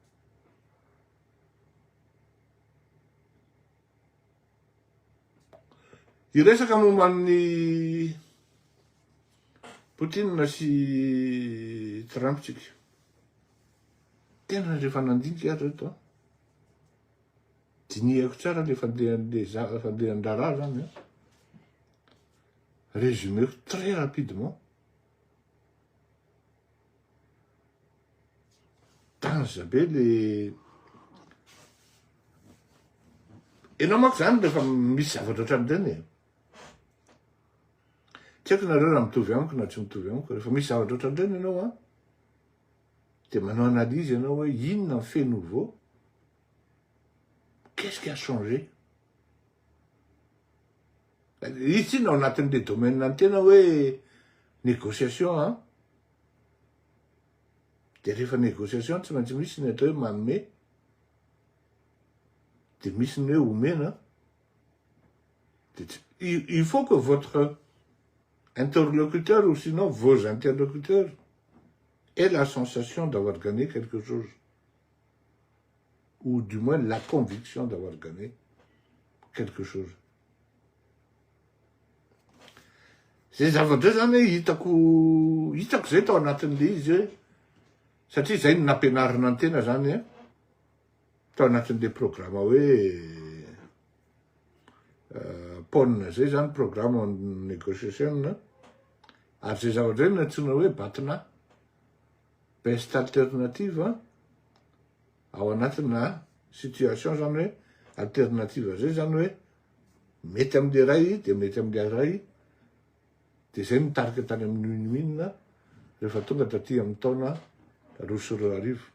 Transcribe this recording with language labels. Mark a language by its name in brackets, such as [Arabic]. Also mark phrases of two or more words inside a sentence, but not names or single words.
[Malagasy] Iresaka momban'ny Poutine sy Trump tsika tena rehefa nandinika ary reto dinihako tsara le fandehan-draharaha zany résumeko [French] très rapidement [Malagasy] danza be le enao manko zany rehefa misy zavatra ohatran'ireny tsy haiko nareo raha mitovy amiko na tsy mitovy amiko rehefa misy zavatra ohatran'ireny ianao de manao analyse ianao hoe inona ny [French] fait nouveau, qu'est-ce qui a changé. Ici on a atteint des domaines [Malagasy] antena hoe négociation de rehefa négociation tsy maintsy misy ny atao hoe manome de misy ny hoe omena [French] il faut que votre interlocuteur ou sinon vos interlocuteurs aient la sensation d'avoir gagné quelque chose ou du moins la conviction d'avoir gagné quelque chose. [Malagasy] Zay zavatra zany hitako zay tao anatin'le izy hoe satria zay no nampianarina antena zany tao anatin'le programme hoe PON zay zany [French] programme en négociation [Malagasy] ary zay zavatra zay natsoina hoe BATNA, [English] best alternative [Malagasy] ao anatina situation zany hoe alternative zay zany hoe mety am'le ray de mety am'le ray de zay mitarika tany amin'ny minina rehefa tonga taty amin'ny taona 2020